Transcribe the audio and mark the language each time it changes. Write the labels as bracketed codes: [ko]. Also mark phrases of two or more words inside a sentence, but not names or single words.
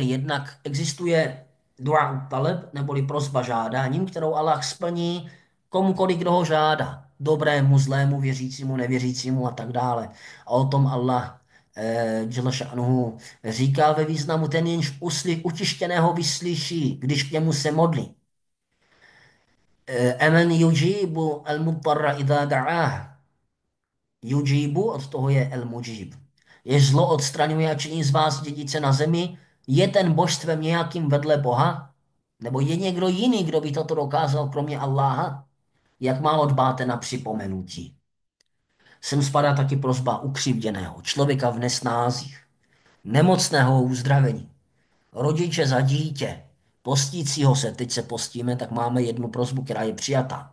[cs] Jednak existuje [ar] دعاء طلب, [cs] neboli prosba žádáním, kterou Allah splní komukoliv, kdo ho žádá. Dobrému, zlému, věřícímu, nevěřícímu a tak dále. A o tom Allah [ar] جل شأنه [cs] říká ve významu: ten, jenž utištěného vyslyší, když k němu se modlí. [ar] أمن يجيب المضطر إذا دعاه. [cs] Yujibu, od toho je el-mujib. Je zlo odstraňuje a činí z vás dědice na zemi. Je ten božstvem nějakým vedle Boha? Nebo je někdo jiný, kdo by toto dokázal, kromě Alláha? Jak málo dbáte na připomenutí. Sem spadá taky prosba ukřivděného, člověka v nesnázích, nemocného uzdravení, rodiče za dítě, postícího se, teď se postíme, tak máme jednu prosbu, která je přijatá.